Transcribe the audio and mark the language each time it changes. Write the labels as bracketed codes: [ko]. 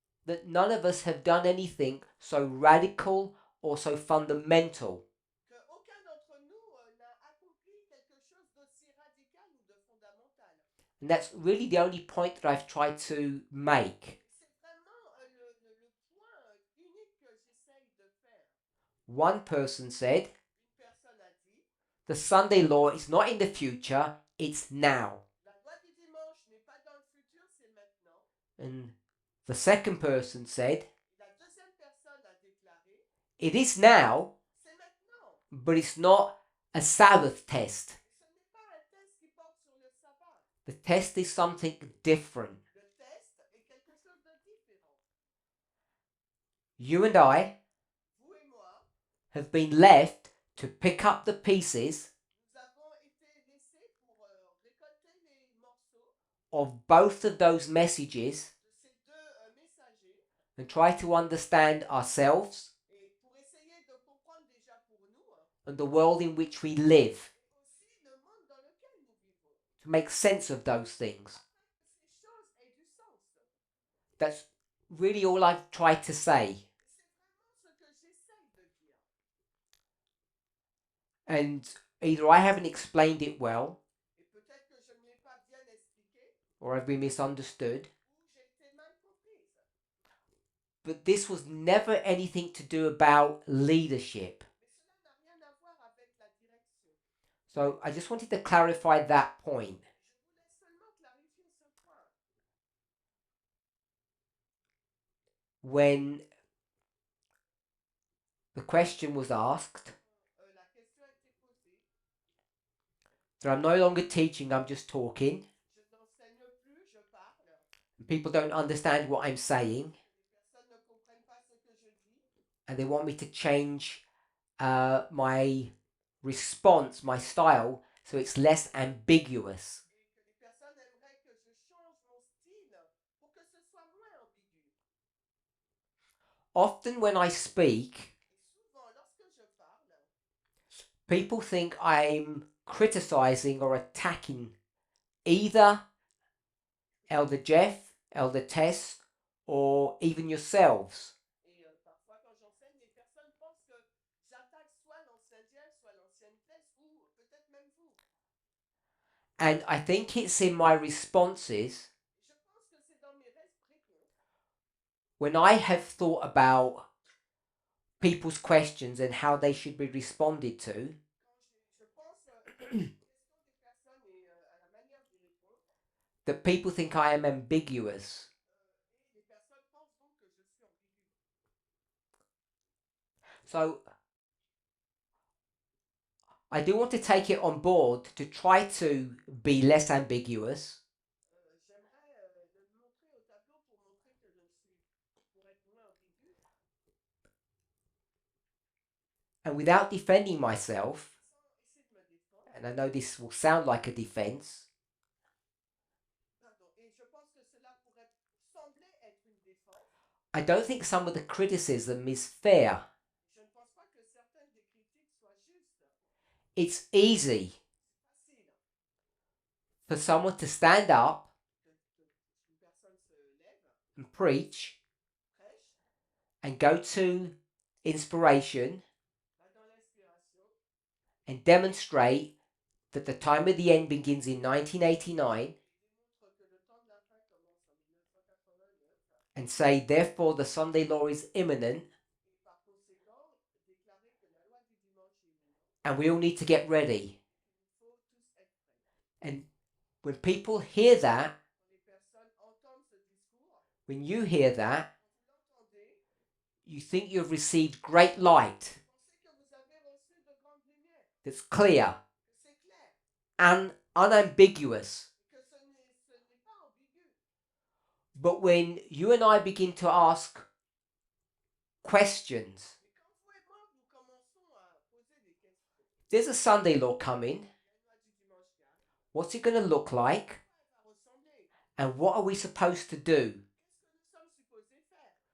[en] that none of us have done anything so radical or so fundamental [fr] qu'aucun d'entre nous n'a accompli quelque chose d'aussi radical ou de fondamental. [en] and that's really the only point that I've tried to make. [fr] C'est vraiment le point unique que j'essaye de faire. [en] One person said, [fr] Une personne a dit, [en] the Sunday law is not in the future, it's now. [fr] la loi du dimanche n'est pas dans le futur, c'est maintenant. [en] And the second person said, [fr] La deuxième personne a déclaré, [en] it is now, [fr] c'est maintenant. [en] but it's not a Sabbath test. [fr] Ce n'est pas un test qui porte sur le sabbat. [en] The test is something different. [fr] Le test est quelque chose de différent. [en] You and I [fr] Vous et moi, [en] have been left to pick up the pieces [fr] nous avons été laissés pour récolter les morceaux [en] of both of those messages [fr] de ces deux messagers [en] and try to understand ourselves [fr] et pour essayer de comprendre déjà pour nous [en] and the world in which we live, [fr] et aussi le monde dans lequel nous vivons. [en] to make sense of those things. [fr] Afin que ces choses aient du sens. [en] That's really all I've tried to say. [fr] C'est vraiment ce que j'essaye de dire. [en] And either I haven't explained it well [fr] Et peut-être que je ne l'ai pas bien expliqué [en] or I've been misunderstood. [fr] ou j'ai été mal comprise. [en] But this was never anything to do about leadership. [fr] Mais cela n'a rien à voir avec la direction. [en] So I just wanted to clarify that point. [fr] Je voulais seulement clarifier ce point. [en] When the question was asked [fr] La question a été posée. [en] that I'm no longer teaching, I'm just talking, [fr] Je n'enseigne plus, je parle. [en] and people don't understand what I'm saying, [fr] Les personnes ne comprennent pas ce que je dis. [en] and they want me to change my response, my style, so it's less ambiguous. [fr] Et que les personnes aimeraient que je change mon style pour que ce soit moins ambigu. [en] Often when I speak, [fr] Et souvent, lorsque je parle, [en] people think I'm criticizing or attacking either Elder Jeff, Elder Tess, or even yourselves. [fr] et parfois quand j'enseigne, les personnes pensent que j'attaque soit l'ancien Jeff, soit l'ancienne Tess, ou peut-être même vous. [en] And I think it's in my responses [fr] Je pense que c'est dans mes réponses, [en] when I have thought about people's questions and how they should be responded to, [fr] quand je pense aux questions des personnes et à la manière d'y répondre, [en] that people think I am ambiguous. [fr] et les personnes pensent donc que je suis ambigu. [en] So I do want to take it on board to try to be less ambiguous, [fr] J'aimerais le montrer au tableau pour montrer que je ne suis, pour être moins ambigu, [en] and without defending myself, [fr] sans essayer de me défendre. [en] and I know this will sound like a defense, [fr] Pardon. Et je pense que cela pourrait sembler être une défense. [en] I don't think some of the criticism is fair. [fr] Je ne pense pas que certaines des critiques soient justes. [en] It's easy [fr] C'est facile [en] for someone to stand up [fr] qu'une personne se lève, [en] and preach [fr] prêche, [en] and go to inspiration [fr] va dans l'inspiration [en] and demonstrate that the time of the end begins in 1989 [fr] et démontre que le temps de la fin commence en 1989 [en] and say, therefore, the Sunday law is imminent [fr] et par conséquent déclarer que la loi du dimanche est imminente. [en] and we all need to get ready. [fr] Il faut tous être prêts. [en] And when people hear that, [fr] Quand les personnes entendent ce discours, [en] when you hear that, [fr] quand vous l'entendez, [en] you think you've received great light [fr] pensez que vous avez reçu de grandes lumières, [en] that's clear [fr] que c'est clair, [en] and unambiguous. [fr] que ce n'est pas ambigu. [en] But when you and I begin to ask questions, [fr] Mais quand vous et moi, nous commençons à poser des questions, [en] there's a Sunday law coming, [fr] il y a une loi du dimanche qui arrive, [en] what's it going to look like, [fr] elle va ressembler. [en] and what are we supposed to do? [fr] Qu'est-ce que nous sommes supposés faire?